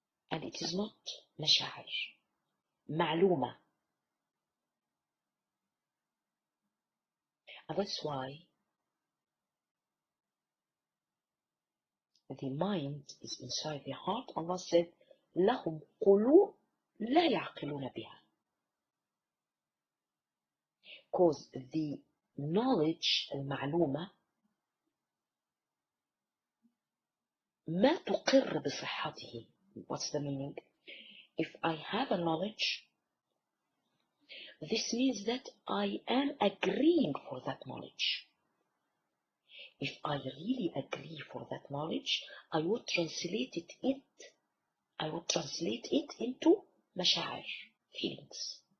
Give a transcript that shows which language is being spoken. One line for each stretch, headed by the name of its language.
English: And it is not mashair. Ma'luma. And that's why the mind is inside the heart. Allah said,
Arabic: لهم قلوب لا يعقلون بها.
English: Because the knowledge,
Arabic: المعلومة, ما تقر بصحته.
English: What's the meaning? If I have a knowledge, this means that I am agreeing for that knowledge. If I really agree for that knowledge, I would translate it into mashair, feelings.